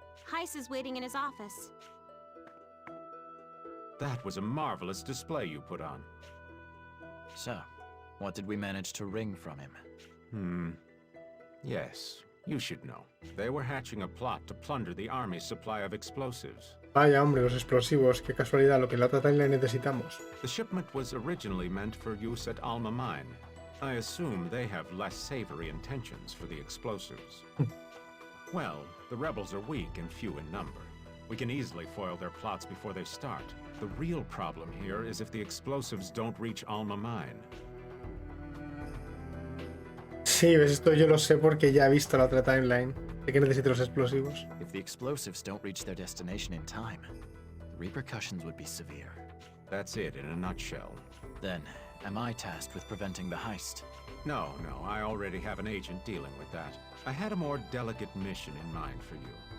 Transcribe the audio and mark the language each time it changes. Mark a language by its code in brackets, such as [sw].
[en] Heiss is waiting in his office. That was a marvelous display you put on. So, what did we manage to wring from him? Yes, you should know. They were hatching a plot to plunder the army's supply of explosives. [es] Vaya, hombre, los explosivos. Qué casualidad, lo que en la otra timeline necesitamos. [en] The shipment was originally meant for use at Alma Mine. I assume they have less savory intentions for the explosives. Well, the rebels are weak and few in number. We can easily foil their plots before they start. The real problem here is if the explosives don't reach Alma Mine. [es] Sí, ves, esto yo lo sé porque ya he visto la otra timeline. Sé que necesito los explosivos. [en] If the explosives don't reach their destination in time, the repercussions would be severe. That's it in a nutshell. Then, am I tasked with preventing the heist? No, I already have an agent dealing with that. I had a more delicate mission in mind for you.